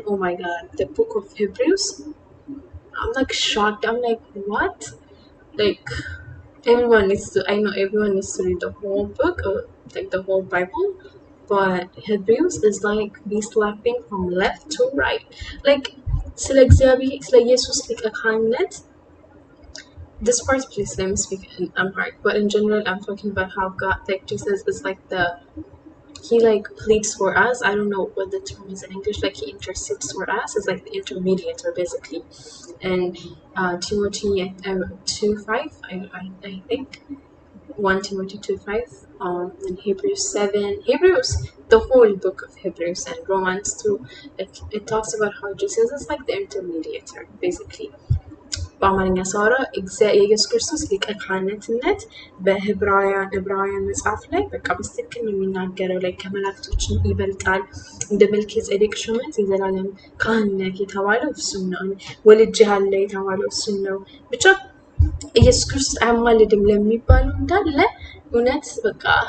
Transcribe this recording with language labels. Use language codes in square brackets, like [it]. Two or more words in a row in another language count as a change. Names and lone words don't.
[en] Oh my god, the book of Hebrews. I'm like shocked. I'm like, what? Like, I know everyone needs to read the whole book or like the whole Bible. But Hebrews is like be slapping from left to right. Like, [am] ስለ እግዚአብሔር ስለ ኢየሱስ ሊቀ ካህንነት, [en] this part, please let me speak in Amharic, but in general I'm talking about how God, like Jesus is like he like pleads for us. I don't know what the term is in English. Like, he intercedes for us. It's like the intermediator basically. And Timothy 2:5, I think 1 Timothy 2:5. in Hebrews 7, Hebrews, the whole book of Hebrews and Romans too. It talks about how Jesus is like the intermediator, basically. [am] በአማርኛ ሳወራ የኢየሱስ ክርስቶስ ሊቀ ካህንትነት ዕብራውያን መጽሐፍ ላይ በቃ በትክክል ነው የሚናገረው ላይ ከመላእክቶች ይበልጣል እንደ መልከ ጼዴቅ ሹመት የዘላለም ካህን የተባለው እሱን ነው ወልጄሃለሁ የተባለው እሱን ነው ብቻ ኢየሱስ ክርስቶስ አያማልድም ለሚባለው እንዳለ እውነት በቃ